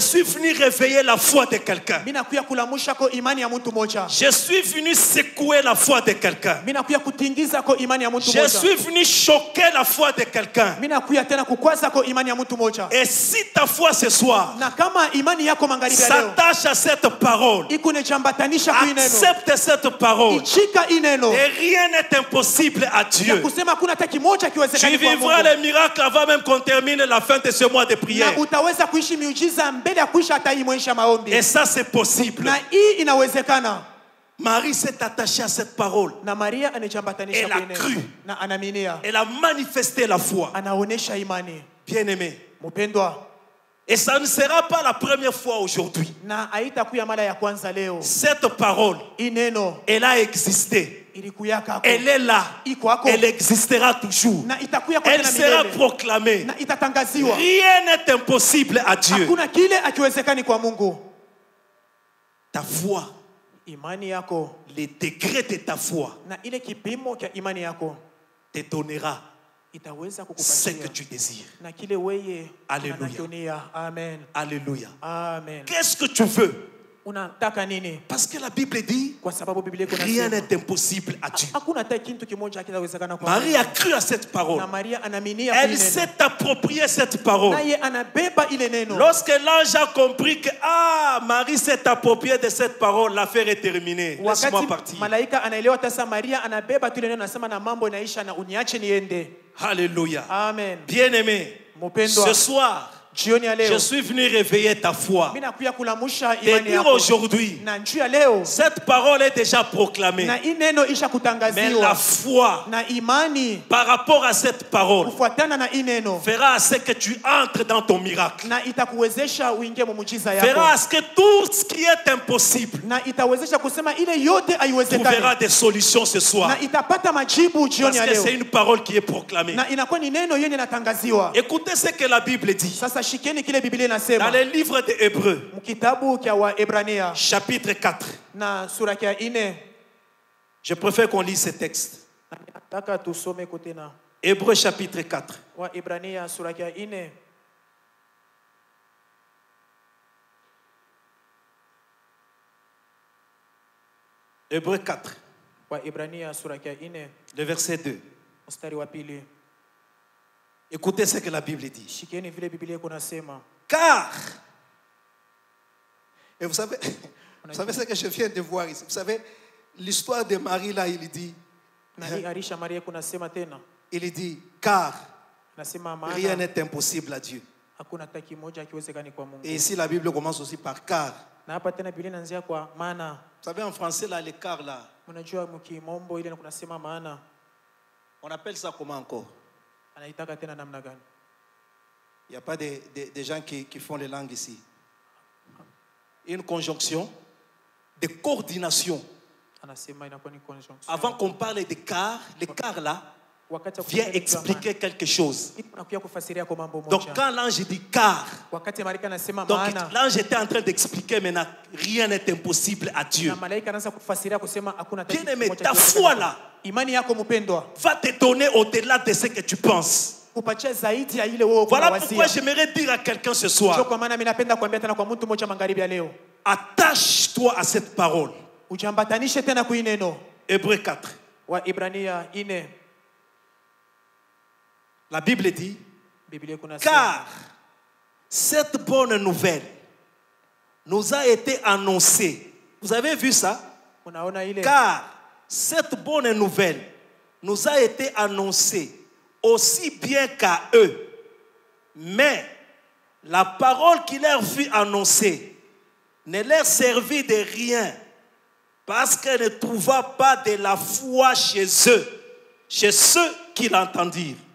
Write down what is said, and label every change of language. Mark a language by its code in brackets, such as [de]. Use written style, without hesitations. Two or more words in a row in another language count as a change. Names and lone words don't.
[fr] je suis venu réveiller la foi de quelqu'un. [sw] mimi nakuya kulamusha ko imani ya mtu mmoja. [fr] Je suis venu secouer la foi de quelqu'un. [sw] Mimi nakuya kutingiza ko imani ya mtu [fr] Je [sw] mmoja. [fr] suis venu choquer la foi de quelqu'un. [sw] Mimi nakuya tena kukwaza ko imani ya mtu mmoja. [fr] Et si ta foi ce soir [sw] Na kama imani yako magharibi ya leo [fr] s'attache à cette parole, [sw] ikunejambatanisha ku neno. [fr] accepte cette parole, [sw] Ichika ineno. [fr] et rien n'est impossible à [sw] Ya [fr] Dieu. [sw] kusema hakuna hata kimoja [fr] Tu [sw] kiwezekani kwa [fr] vivras [sw] Mungu. [fr] les miracles avant même qu'on termine la fin de ce mois de prière. [sw] Na utaweza kuishi miujiza mbele ya kuisha hata hii mwisho maombi. [fr] Et ça, c'est possible. [sw] Na hii inawezekana. [fr] Marie s'est attachée à cette parole. [sw] Na Maria anejambatanisha [fr] Elle a [sw] kwa neno. [fr] cru. [sw] Na anaminia. [fr] Elle a manifesté la foi. [sw] Anaonesha imani. [fr] Bien-aimé. [sw] Mpendwa. [fr] Et ça ne sera pas la première fois aujourd'hui. [sw] Na haitakuya mara ya kwanza leo. [fr] Cette parole, [sw] Ineno [fr] elle a existé. [sw] ilikuyaka hapo. [fr] Elle est là. [sw] Iko hapo. [fr] Elle existera toujours. [sw] Na itakuya kwa [fr] Elle [sw] tena [fr] sera [sw] milele. [fr] proclamée. [sw] Na itatangaziwa. [fr] Rien n'est impossible à Dieu. [sw] Hakuna kile akiwezekani kwa Mungu. [fr] Ta foi, [sw] Imani yako [fr] les degrés de ta foi [sw] na ile kipimo cha imani yako [fr] te donnera [sw] itaweza [fr] ce que [sw] kukupatia [fr] tu désires. [sw] na kile weye [fr] Alléluia. [sw] unakionia. Amen. [fr] Alléluia. Amen. Qu'est-ce que tu veux? [sw] Unataka nini? [fr] Parce que la Bible dit, [sw] Kwa sababu Biblia iko [fr] rien [sw] nasema [fr] n'est impossible à Dieu. [sw] hakuna hata kitu kimoja kinawezekana kwa [fr] Marie a [sw] Mungu. [fr] cru à cette parole. [sw] Na Maria anaminia [fr] Elle [sw] ile neno. [fr] s'est appropriée cette parole. [sw] Naye anabeba ile neno. [fr] Lorsque l'ange a compris que Marie s'est appropriée de cette parole, l'affaire est terminée. Laisse-moi [sw] Wakati [fr] partir. [sw] malaika anaelewa tasa Maria anabeba tu ile neno, anasema na mambo inaisha na uniache niende. Alléluia. Amen. [fr] Bien-aimé, [sw] Mpendwa, [fr] ce soir, [sw] jioni ya [fr] je [sw] leo [fr] suis venu réveiller ta foi. [sw] mimi nakuya kulamusha [fr] Te [sw] imani [fr] dire [sw] yako. [fr] aujourd'hui, [sw] Na njuu ya leo [fr] cette parole est déjà proclamée. [sw] na hii neno isha [fr] Mais la [sw] kutangaziwa [fr] foi [sw] na imani [fr] par rapport à cette parole [sw] kufuatana na hii neno [fr] fera à ce que tu entres dans ton miracle. [sw] na itakuwezesha uingie mu muujiza [fr] Fera [sw] yako [fr] à ce que tout ce qui est impossible [sw] na itawezesha kusema ile yote [fr] trouvera [sw] haiwezekani [fr] des solutions ce soir. [sw] na itapata majibu jioni [fr] Parce [sw] ya [fr] que [sw] leo [fr] c'est une parole qui est proclamée. [sw] na inakuwa ni neno yenye natangaziwa. [fr] Écoutez ce que la Bible dit. [sw] Sasa shikeni kile Biblia [fr] Dans [sw] inasema [fr] le livre des Hébreux, [sw] mkitabu cha Waebrania [fr] chapitre 4. [sw] na sura ya 4. [fr] Je préfère qu'on lise ce texte. [sw] Nataka tusome kote na [fr] Hébreux chapitre 4. [sw] Waebrania sura ya 4. [fr] Hébreux 4, [sw] Waebrania sura ya 4 [fr] le verset 2. [sw] mstari wa 2. [fr] Écoutez ce que la Bible dit. [sw] Shikeni vile Biblia iko nasema. [fr] Car, et vous savez ce que je viens de voir ici. Vous savez, l'histoire de Marie là, il dit, [sw] Na hii arisha Maria kuna sema tena. [fr] il dit, car [sw] Nasema [fr] rien [sw] maana [fr] n'est impossible à Dieu. [sw] hakuna hata kimoja kiwezekani kwa Mungu. [fr] Et ici, la Bible commence aussi par car. [sw] Na hapa tena Biblia inaanzia kwa maana. [fr] Vous savez, en français, là, les car là, [sw] Unajua mkimombo ile kuna sema maana. [fr] on appelle ça comment encore? [sw] Anaitaka tena namna gani? [fr] Il n'y a pas des gens qui font les langues ici. Une conjonction de coordination. [sw] Anasema inakuwa ni conjonction. [fr] Avant qu'on parle de car, les car là, [sw] wakati wa [fr] vient [sw] kutenda kitu ya [fr] expliquer quelque chose. [sw] maana. Inakuja kufasiria kwa mambo [fr] Donc [sw] moja. [fr] quand l'ange dit car, [sw] Wakati malaika anasema [fr] donc [sw] maana, [fr] l'ange était en train d'expliquer maintenant rien n'est impossible à Dieu. [sw] na malaika anaanza kufasiria kusema hakuna hata kitu [fr] Bien-aimé, [sw] kimoja [fr] ta [sw] kinachowezekana. [fr] foi là [sw] Imani yako mpendwa [fr] va te donner au-delà de ce que tu penses. [sw] kupatia zaidi ya ile wewe [fr] Voilà [sw] unawazia. [fr] pourquoi j'aimerais dire à quelqu'un ce [sw] Ndio [fr] soir, [sw] kwa maana mimi napenda kuambia tena kwa mtu mmoja magharibi ya leo, [fr] attache-toi à cette parole. [sw] ujambatanishe tena kui neno. [fr] Hébreux 4. [sw] Waibrania 4 [fr] La Bible dit, [sw] Biblia kuna [fr] car cette bonne nouvelle nous a été annoncée. Vous avez vu ça? [sw] unaona ile [fr] Car cette bonne nouvelle nous a été annoncée aussi bien qu'à eux. Mais la parole qui leur fut annoncée ne leur servit de rien parce qu'elle ne trouva pas de la foi chez eux, chez ceux qui l'entendirent.